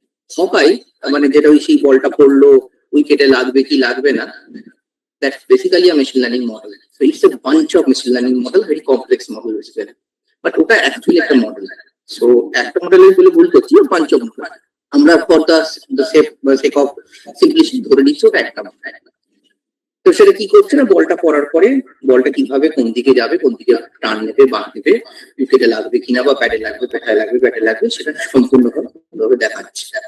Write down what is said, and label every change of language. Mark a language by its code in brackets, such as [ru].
[bn] হকাই মানে যেটা ওই সেই বলটা পড়লো উইকেটে লাগবে কি লাগবে না, [en] that's basically a machine learning model. So it's a bunch of machine learning model, very complex model basically. [bn] But ওটা actually একটা মডেল। So একটা মডেলের বলে ভুল করছি, [en] bunch of model। [bn] আমরা [en] for the sake of simplicity [bn] ধরে নিচ্ছি ওটা একটা মডেল। তো সেটা কি করছে না, বলটা পড়ার পরে বলটা কিভাবে কোন দিকে যাবে, কোন দিকে টান নেবে, বাঁ নেবে, উইকেটে লাগবে কিনা বা প্যাডে লাগবে, ব্যাটে লাগবে, সেটা সম্পূর্ণভাবে দেখাচ্ছে।